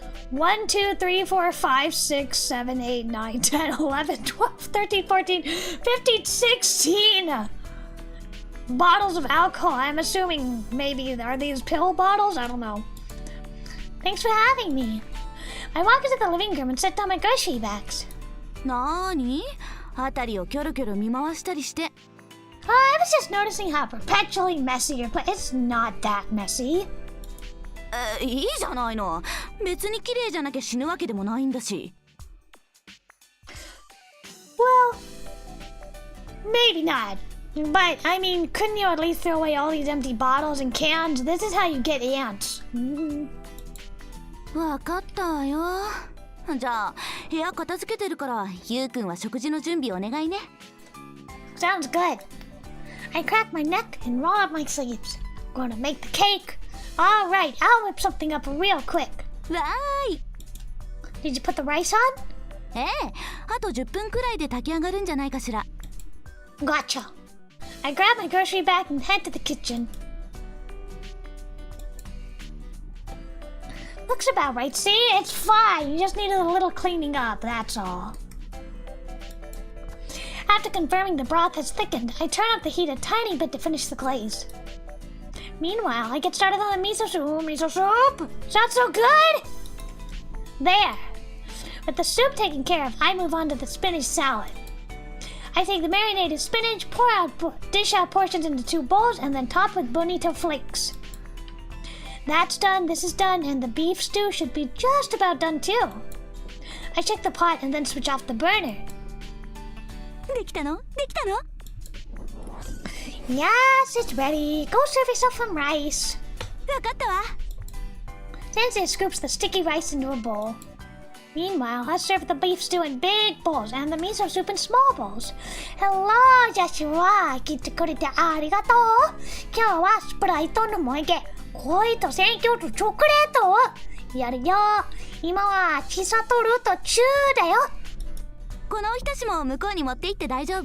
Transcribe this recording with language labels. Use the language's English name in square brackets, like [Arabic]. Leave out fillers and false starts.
[English] 1, 2, 3, 4, 5, 6, 7, 8, 9, 10, 11, 12, 13, 14, 15, 16 bottles of alcohol. I'm assuming maybe are these pill bottles? I don't know. Thanks for having me. I walk into the living room and set down my grocery bags. [Japanese] なーに? 辺りをキョロキョロ見回したりして. [English] I was just noticing how perpetually messy your place. It's not that messy. [Japanese] いいじゃないの. 別に綺麗じゃなきゃ死ぬわけでもないんだし. [English] Well, maybe not. But, I mean, couldn't you at least throw away all these empty bottles and cans? This is how you get ants. [Japanese] わかったわよ. じゃあ、部屋片付けてるから、ゆうくんは食事の準備お願いね. [English] Sounds good. I crack my neck and roll up my sleeves. Gonna make the cake. All right, I'll whip something up real quick. [Japanese] わーい. [English] Did you put the rice on? [Japanese] ええ、あと10分くらいで炊き上がるんじゃないかしら. [English] Gotcha. I grab my grocery bag and head to the kitchen. Looks about right, see? It's fine. You just need a little cleaning up, that's all. After confirming the broth has thickened, I turn up the heat a tiny bit to finish the glaze. Meanwhile, I get started on the miso soup. Miso soup! Sounds so good! There. With the soup taken care of, I move on to the spinach salad. I take the marinated spinach, dish out portions into 2 bowls, and then top with bonito flakes. That's done, this is done, and the beef stew should be just about done too. I check the pot and then switch off the burner. [Japanese] できたの？できたの？ [English] Yes, it's ready. Go serve yourself some rice. [Japanese] わかったわ。 [English] Sensei scoops the sticky rice into a bowl. Meanwhile, I serve the beef stew in big bowls and the miso soup in small bowls. Hello, Joshua. [Japanese] 来てくれてありがとう。今日はスプライトの思い出、恋と選挙とチョコレートをやるよ。今はチサトル途中だよ。このおひたしも向こうに持って行って大丈夫？